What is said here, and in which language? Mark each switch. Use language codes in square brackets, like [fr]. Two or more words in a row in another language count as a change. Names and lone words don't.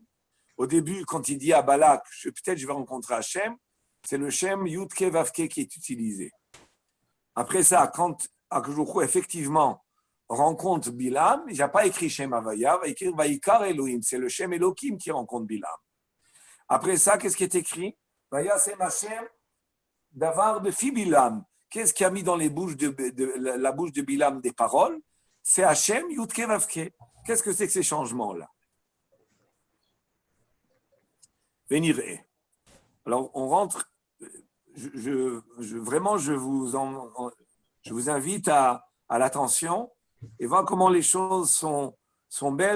[fr] Au début, quand il dit à Balak, peut-être je vais rencontrer Hashem, c'est le [he] שם יוד־קי וו־קי [fr] qui est utilisé. Après ça, quand Akjouchou effectivement rencontre Bilam, il n'a pas écrit [he] שם הוויה, [fr] il va écrire [he] ויקר אלהים, [fr] c'est le [he] שם אלהים [fr] qui rencontre Bilam. Après ça, qu'est-ce qui est écrit? [he] וישם ה' דבר בפי בלעם. [fr] Qu'est-ce qui a mis dans la bouche de Bilam des paroles? C'est [he] השם יוד־קי וו־קי. [fr] Qu'est-ce que c'est que ces changements-là? Venir. Alors, on rentre. Vraiment, je vous invite à l'attention et voir comment les choses sont belles.